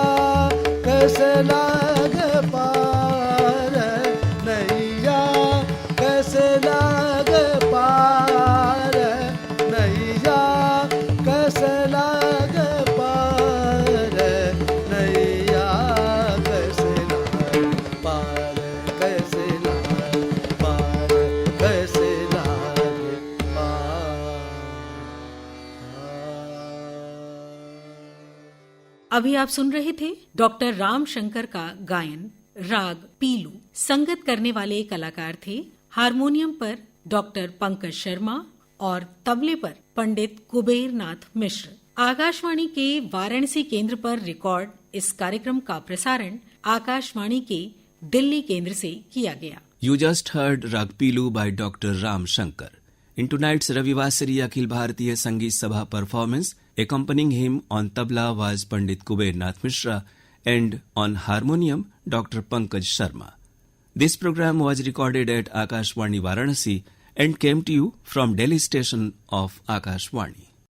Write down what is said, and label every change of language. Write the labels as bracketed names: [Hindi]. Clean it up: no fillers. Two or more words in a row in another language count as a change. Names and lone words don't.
[Hindi] कैसे लागे पार नैया कैसे लागे पार नैया कैसे लागे पार नैया कैसे लागे पार कैसे लागे पार कैसे लागे अभी आप सुन रहे थे डॉक्टर राम शंकर का गायन राग पीलू। संगत करने वाले कलाकार थे हारमोनियम पर डॉक्टर पंकज शर्मा और तबले पर पंडित कुबेर नाथ मिश्र। आकाशवाणी के वाराणसी केंद्र पर रिकॉर्ड इस कार्यक्रम का प्रसारण आकाशवाणी के दिल्ली केंद्र से किया गया। [English] You just heard Rag Pilu by Dr. Ram Shankar. In tonight's Ravivasari Akhil Bharatiya Sangeet Sabha performance, accompanying him on tabla was Pandit Kuber Nath Mishra and on harmonium Dr. Pankaj Sharma. This program was recorded at Akashwani Varanasi and came to you from Delhi station of Akashwani.